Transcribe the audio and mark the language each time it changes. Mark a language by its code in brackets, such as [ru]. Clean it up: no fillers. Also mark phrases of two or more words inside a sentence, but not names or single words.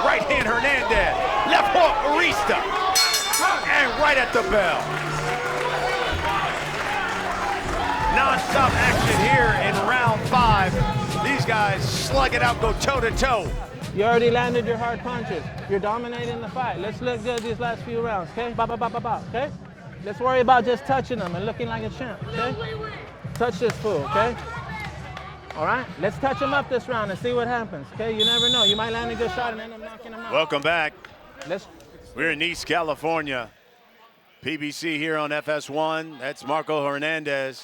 [en] Right hand Hernandez. Left hook Urista. And right at the bell. Non-stop action here in round 5. These guys slug it out, go toe to toe. You already landed your hard punches. You're dominating the fight. Let's look good these last few rounds, okay? Ba, ba, ba, ba, ba, okay? Let's worry about just touching them and looking like a champ, okay? Touch this fool, okay? All right, let's touch him up this round and see what happens, okay? You never know. You might land a good shot and end up knocking him out. Welcome back. Let's. We're in East California. PBC here on FS1. That's Marco Hernandez.